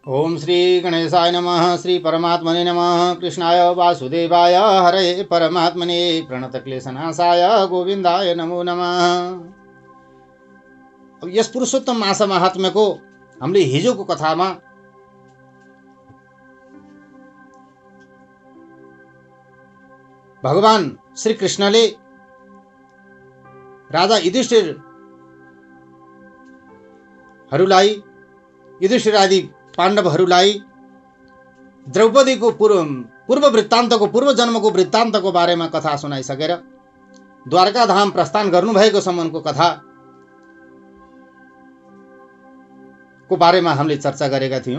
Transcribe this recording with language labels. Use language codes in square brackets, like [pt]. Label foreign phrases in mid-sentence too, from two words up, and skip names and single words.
[sa] ओम श्री गणेशाय नमः। श्री परमात्मने नमः। कृष्णाय वासुदेवाय हरे परमात्मने प्रणतक्लेशनाशाय गोविन्दाय नमो नमः। [ne] अब यस पुरुषोत्तम मासा महात्म्यको हामीले हिजोको कथामा भगवान श्री कृष्णले राजा युधिष्ठिर आदि पाण्डवहरूलाई द्रौपदीको पूर्व वृत्तान्तको पूर्व जन्मको वृत्तान्तको बारेमा कथा सुनाइसकेर द्वारका धाम प्रस्थान गर्नुभएको सम्मको कथा को बारेमा हामीले चर्चा गरेका थियौं।